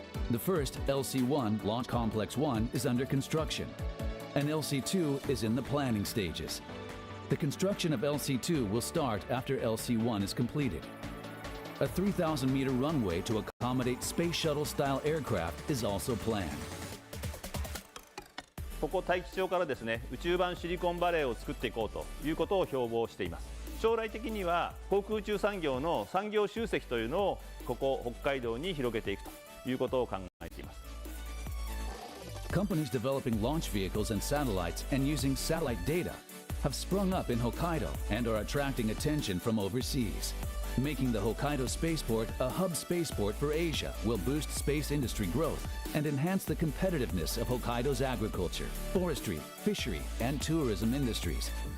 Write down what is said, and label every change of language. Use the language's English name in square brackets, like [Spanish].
[English] The first, LC-1, Launch Complex 1, is under construction, and LC-2 is in the planning stages. The construction of LC-2 will start after LC-1 is completed. A 3,000-meter runway to accommodate space shuttle-style aircraft is also planned. [Japanese] ここ大樹町からですね、宇宙版シリコンバレーを作っていこうということを標榜しています。将来的には航空宇宙産業の産業集積というのをここ北海道に広げていくということを考えています。 [English] Companies developing launch vehicles and satellites and using satellite data have sprung up in Hokkaido and are attracting attention from overseas. Making the Hokkaido spaceport a hub spaceport for Asia will boost space industry growth and enhance the competitiveness of Hokkaido's agriculture, forestry, fishery, and tourism industries.